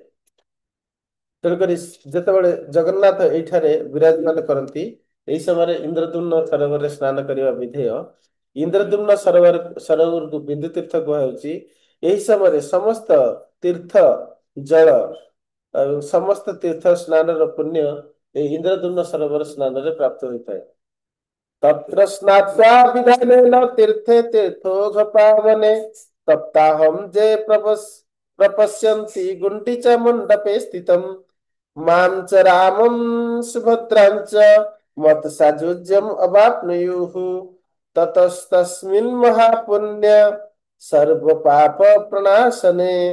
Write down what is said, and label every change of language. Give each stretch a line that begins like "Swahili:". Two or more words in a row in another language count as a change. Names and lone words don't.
Odia: ତେଣୁକରି ଯେତେବେଳେ ଜଗନ୍ନାଥ ଏଇଠାରେ ବିରାଜମାନ କରନ୍ତି, ଏହି ସମୟରେ ଇନ୍ଦ୍ରଦ୍ୟୁମ୍ନ ସରୋବରରେ ସ୍ନାନ କରିବା ବିଧେୟ। ଇନ୍ଦ୍ରଦ୍ୟୁମ୍ନ ସରୋବରକୁ ବିନ୍ଦୁ ତୀର୍ଥ କୁହାଯାଉଛି। ଏହି ସମୟରେ ସମସ୍ତ ତୀର୍ଥ ଜଳ ଆଉ ସମସ୍ତ ତୀର୍ଥ ସ୍ନାନର ପୁଣ୍ୟ ଏହି ଇନ୍ଦ୍ରଦ୍ୟୁମ୍ନ ସରୋବର ସ୍ନାନରେ ପ୍ରାପ୍ତ ହୋଇଥାଏ।
Sanskrit: तत्र स्नात्वा विधानेन तीर्थे तीर्थोपपावने सप्ताहं जे प्रपश्यन्ति गुण्डिचा मण्डपे स्थितं मां च रामं सुभद्रां च मत्सायुज्यम् अवाप्नुयुः ततस्तस्मिन् महापुण्य सर्वपापप्रणाशने